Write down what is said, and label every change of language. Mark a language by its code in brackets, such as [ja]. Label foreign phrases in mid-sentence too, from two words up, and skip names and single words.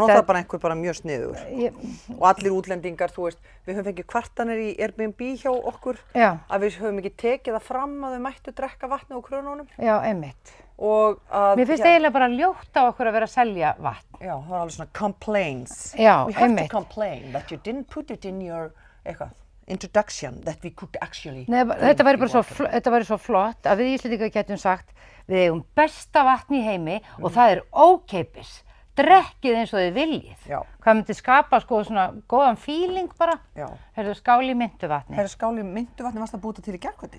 [is] Það var bara einhver bara mjög sniðugur. Og allir útlendingar, þú veist, við höfum fengið kvartanir í Airbnb hjá okkur. Já. Að við höfum ekki tekið það fram að þau mættu drekka vatnið úr krönunum. Já, einmitt. Og að... Mér finnst eiginlega bara ljótt á okkur að vera að selja vatn. Já, það var alveg svona complaints. Já, [en] We have [is] einmitt. [en] to complain that you didn't put it in your, introduction, that we could actually... [is] Nei, þetta væri svo flott að við Íslendingar getum sagt, við eigum besta vatn í heimi og það er ókeypis. Drekkið eins og þið viljið. Já. Hvað myndi skapa sko svona góðan feeling bara? Já. Heyrðu, skál í myntuvatni. Heyrðu, skál í myntuvatni varst að búta til í gærkvöldi?